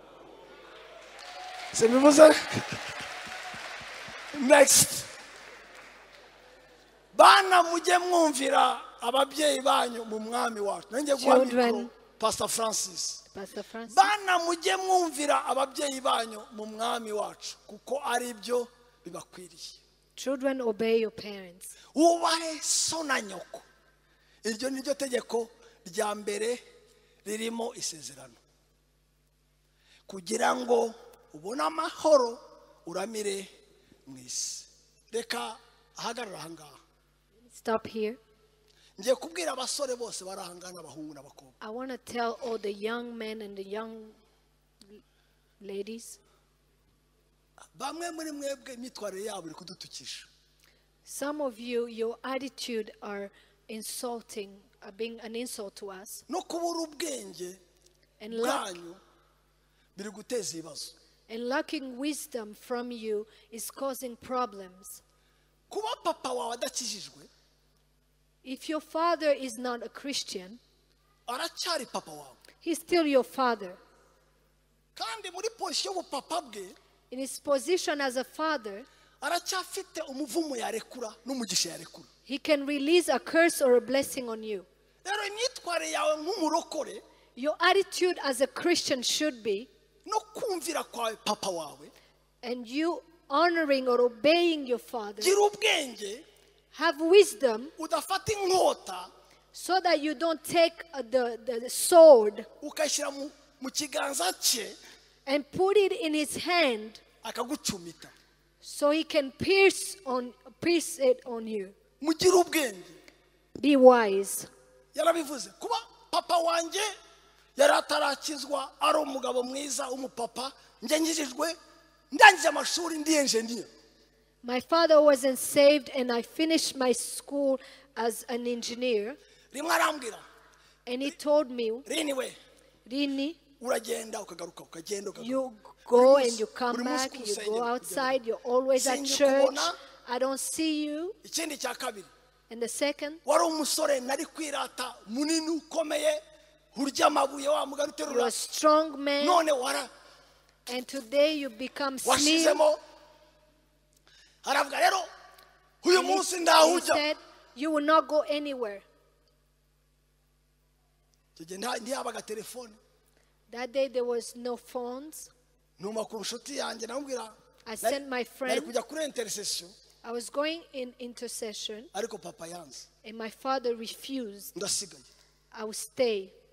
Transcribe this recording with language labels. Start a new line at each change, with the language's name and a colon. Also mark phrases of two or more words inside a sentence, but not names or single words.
Kinyarwanda: Sebivuze. Next. Bana mujye mwumvira ababyeyi banyu mu mwami wacu. Nanjye guhamya Pastor Francis. Bana mujye mwumvira ababyeyi banyu mu mwami wacu kuko ari byo bibakwiriye.
English: Children, obey your parents.
Kinyarwanda: Ubahe so na nyoko. Iryo ni ryo tegeko rya mbere ririmo isezerano. Kugira ngo ubone amahoro uramire mwisi. Reka ahagarara ahangaha.
English: Stop here.
Kinyarwanda: Ngiye kubwira abasore bose barahangana abahungu n'abakobwa.
English: I want to tell all the young men and the young ladies.
Kinyarwanda: Bamwe muri mwebwe mitware yabo iri kudutukisha.
English: Some of you, your attitude are insulting, being an insult to us.
Kinyarwanda: No kubura ubwenge bwanyu biri guteza ibibazo.
English: And lacking wisdom from you is causing problems.
Kinyarwanda: Kuba papa wawe adakijijwe.
English: If your father is not a Christian,
Kinyarwanda: aracyari papa wawe.
English: He's still your father.
Kinyarwanda: Kandi muri position y'ubupapa bwe,
English: in his position as a father,
Kinyarwanda: aracyafite umuvumo yarekura n'umugisha yarekura.
English: He can release a curse or a blessing on you.
Kinyarwanda: Rero imyitware yawe nk'umurokore,
English: your attitude as a Christian should be
Kinyarwanda: no kumvira kwa papa wawe,
English: and you honoring or obeying your father,
Kinyarwanda: gira ubwenge
English: have wisdom
Kinyarwanda: udafata inkota
English: so that you don't take the sword
Kinyarwanda: ukashyira mu kiganza cye
English: and put it in his hand
Kinyarwanda: akagucumita.
English: so he can pierce it on you.
Kinyarwanda: Mugira ubwenge.
English: Be wise.
Kinyarwanda: Yarabivuze kuba papa wanjye yari atarakizwa ari umugabo mwiza umupapa njye ngijijwe ndangije amashuri ndi engineer.
English: My father wasn't saved and I finished my school as an engineer.
Kinyarwanda: Rimwe arambwira.
English: And he told me,
Kinyarwanda: Rini, uragenda ukagaruka ukagenda ukagaruka.
English: You go and you come back, you go outside, you're always at church. I don't see you.
Kinyarwanda: Ikindi cya kabiri.
English: And the second,
Kinyarwanda: wari umusore nari kwirata munini ukomeye urya amabuye wa mugari uterura.
English: You're a strong man.
Kinyarwanda: None wara.
English: And today you become slim.
Kinyarwanda: Washizemo. Aravuga rero uyu munsi ndahujya.
English: He said, you will not go anywhere. That day there was no phones. I sent my friend. I was going in intercession. And my father refused. I will stay.